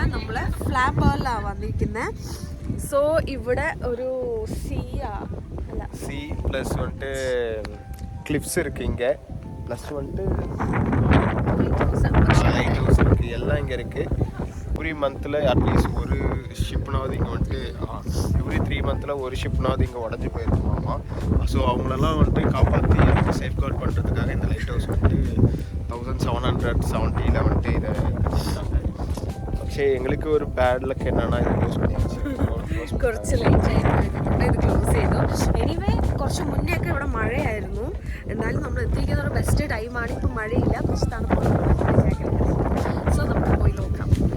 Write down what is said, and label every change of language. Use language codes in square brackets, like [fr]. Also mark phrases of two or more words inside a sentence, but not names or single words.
[ml] നമ്മൾ ഫ്ലാബേളിലാണ് വന്നിരിക്കുന്നത്. സോ ഇവിടെ ഒരു സീ [ta] ப்ளஸ் வந்துட்டு கிளிப்ஸ் இருக்குது இங்கே. ப்ளஸ் வந்துட்டு [en] light house [ta] இருக்குது. எல்லாம் இங்கே இருக்குது. [en] every monthil at least [ta] ஒரு ஷிப்னாவது இங்கே வந்துட்டு [en] every 3 months [ta] ஒரு ஷிப்னாவது இங்கே உடஞ்சி போயிருக்குமாமா. ஸோ அவங்களெல்லாம் வந்துட்டு காப்பாற்றி சேஃப்கார்ட் பண்ணுறதுக்காக இந்த [en] light house [ta] வந்துட்டு 1770 வந்துட்டு இதை கட்டிட்டாங்க. [ml] പക്ഷേ എങ്ങൾക്ക് ഒരു [en] bad luck [ml] എന്നാണ് ഇത് ക്ലോസ് பண்ணியாச்சு. കുറച്ച് ലേറ്റ് ആയിട്ട് ഇത് ക്ലോസ് ചെയ്തു. എനിവേ കുറച്ച് മുന്നേ ഒക്കെ ഇവിടെ മഴയായിരുന്നു. എന്നാലും നമ്മൾ എത്തിയിരിക്കുന്ന ഒരു ബെസ്റ്റ് ടൈമാണ്. ഇപ്പം മഴയില്ല, പക്ഷെ തണുപ്പാണ്. സോ നമുക്ക് പോയി നോക്കാം.